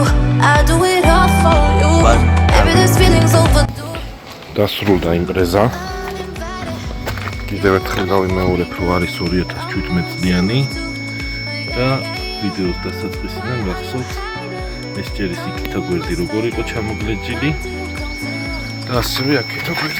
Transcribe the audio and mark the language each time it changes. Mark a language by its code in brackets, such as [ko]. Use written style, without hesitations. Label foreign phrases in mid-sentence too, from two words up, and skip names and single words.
[en] I do it all for you. Maybe this feeling's overdue. [ka] დასრულდა Impreza. კიდევ ერთხელ გავიმეორებ, რომ არის 2017 წლიანი და ვიდეოს დასაწყისიდან გახსოვთ ეს ჭერის იქითა გვერდი როგორ იყო ჩამოგლეჯილი და ასევე აქეთა გვერდი.